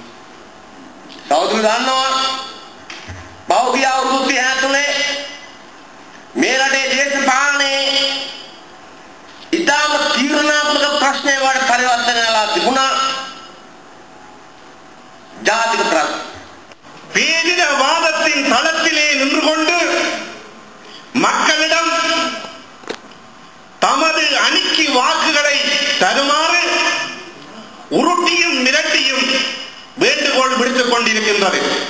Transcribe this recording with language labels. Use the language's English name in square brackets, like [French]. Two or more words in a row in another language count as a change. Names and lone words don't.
[Sinhala] සහෝදරයෝ දන්නවා පෞද්ගලික අවුරුදු 33 මේ රටේ දේශපාලනයේ ඉතාම තීරණාත්මක ප්‍රශ්නයක් වඩ පරිවර්තනය වෙලා තිබුණා. ජාතික ප්‍රශ්න. [Tamil] பேரிட வாதத்தின் தளத்திலே நின்று கொண்டு மக்களிடம் தமது அணிக்கு வாக்குகளை தருமாறு உருட்டியும் மிரட்டியும் வேண்டுகோள் விடுத்துக் கொண்டிருக்கின்றது.